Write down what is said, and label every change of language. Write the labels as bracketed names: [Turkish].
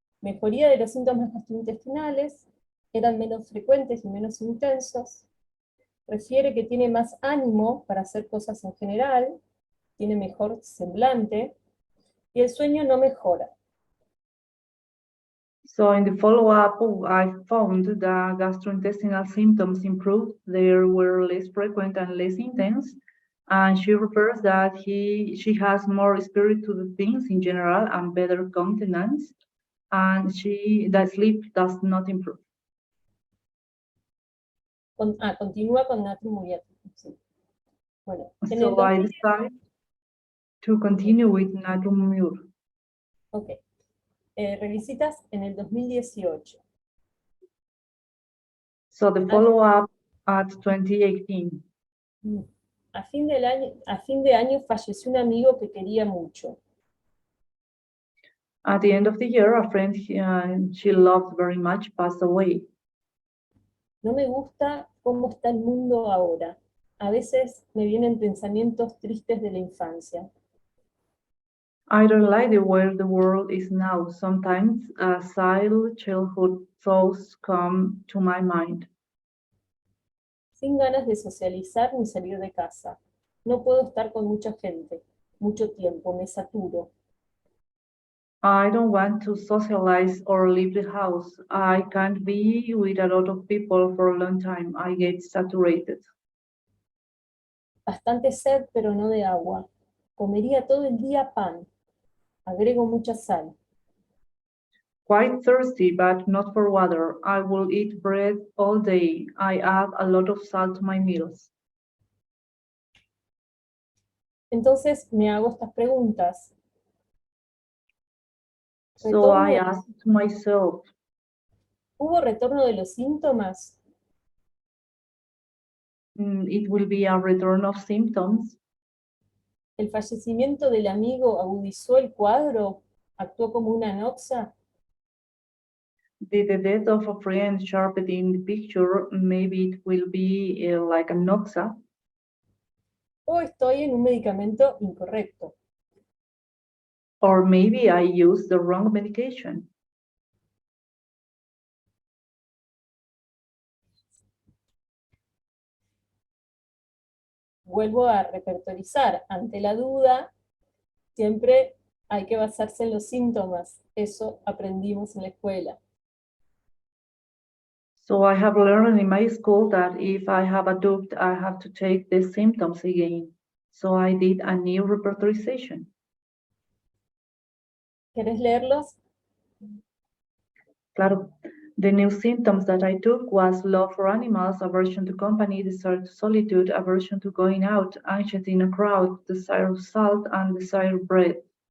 [Spanish] Mejoría de los síntomas gastrointestinales, eran menos frecuentes y menos intensos. Refiere que tiene más ánimo para hacer cosas en general, tiene mejor semblante, y el sueño no mejora. [English] So in the follow-up, I found the gastrointestinal symptoms improved. They were less frequent and less intense. And she refers that she has more spirit to the things in general and better continence. And that sleep does not improve. [Spanish] Continúa con natrium muriaticum. Sí. Bueno, [English] so I decided to continue with natrium mur. [Spanish] Ok. Revisitas en el 2018. [English] So the follow-up at 2018. [Spanish] A fin de año falleció un amigo que quería mucho. [English] At the end of the year, a friend she loved very much passed away. [Spanish] No me gusta cómo está el mundo ahora. A veces me vienen pensamientos tristes de la infancia. [English] I don't like the way the world is now. Sometimes sad childhood thoughts come to my mind. [Spanish] Sin ganas de socializar ni salir de casa. No puedo estar con mucha gente, mucho tiempo, me saturo. [English] I don't want to socialize or leave the house. I can't be with a lot of people for a long time. I get saturated. [Spanish] Bastante sed, pero no de agua. Comería todo el día pan. Agrego mucha sal. [English] Quite thirsty, but not for water. I will eat bread all day. I add a lot of salt to my meals. [Spanish] Entonces me hago estas preguntas. [English] So I asked myself, [Spanish] ¿Hubo retorno de los síntomas? [English] it will be a return of symptoms. [Spanish] ¿El fallecimiento del amigo agudizó el cuadro? ¿Actuó como una anoxa? [English] Did the death of a friend sharpen in the picture? Maybe it will be like a noxa. [Spanish] ¿O estoy en un medicamento incorrecto? [English] Or maybe I used the wrong medication. [Spanish] Vuelvo a repertorizar. Ante la duda, siempre hay que basarse en los síntomas. Eso aprendimos en la escuela. [English] So I have learned in my school that if I have a doubt, I have to take the symptoms again. So I did a new repertorization. [Spanish] ¿Querés leerlos? Claro. [English] The new symptoms that I took was love for animals, aversion to company, desire to solitude, aversion to going out, anxiety in a crowd, desire of salt, and desire of bread.